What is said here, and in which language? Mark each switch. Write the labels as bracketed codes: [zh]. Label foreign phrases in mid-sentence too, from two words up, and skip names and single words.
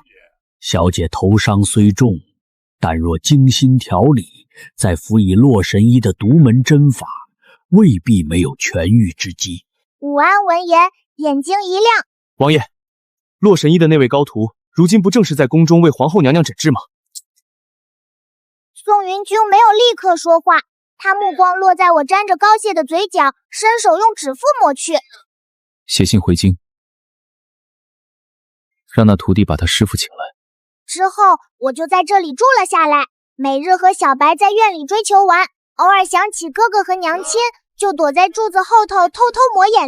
[zh] 小姐頭傷雖重，但若精心調理，再輔以洛神醫的獨門針法，未必沒有痊癒之機。武安聞言，眼睛一亮： 王爺，洛神醫的那位高徒，如今不正是在宮中為皇後娘娘診治嗎？宋雲君沒有立刻說話，他目光落在我沾着膏血的嘴角，伸手用指腹抹去。寫信回京，讓那徒弟把他師父請來。之後我就在這裡住了下來，每日和小白在院裡追球玩，偶爾想起哥哥和娘親，就躲在柱子後頭偷偷抹眼淚。